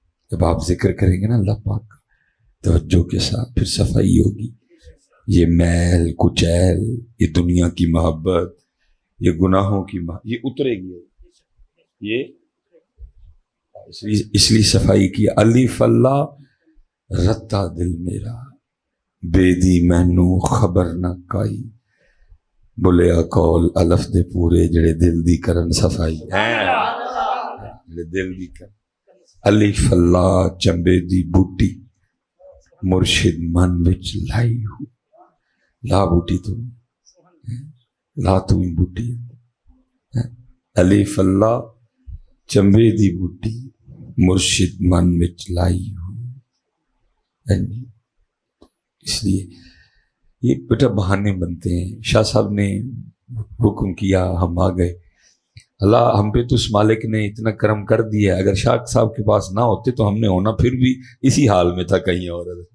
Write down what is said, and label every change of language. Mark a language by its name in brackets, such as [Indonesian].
[Urdu] جب آپ ذکر کریں گے نا اللہ پاک کا توجہ کے ساتھ پھر صفائی ہوگی. یہ میل کچیل یہ دنیا کی محبت یہ گناہوں کی یہ اترے گی. یہ اس لیے صفائی کی. [Punjabi] الف اللہ رتا دل میرا بے دی مینو خبر نہ کائی بولیا کول الف دے پورے جڑے دل دی کرن صفائی. دل دی کرن الف اللہ چمبے دی بوٹی مرشد من وچ لائی ہو. لا بوٹی تو لا تو ہی بوٹی. الف اللہ چمبے دی بوٹی مرشد من وچ لائی ہو. [Urdu] اس لیے یہ بیٹا بہانے بنتے ہیں. شاہ صاحب نے حکم کیا ہم آ گئے. اللہ ہم پہ تو اس مالک نے اتنا کرم کر دیا. اگر شاہ صاحب کے پاس نہ ہوتے تو ہم نے ہونا پھر بھی اسی حال میں تھا کہیں اور.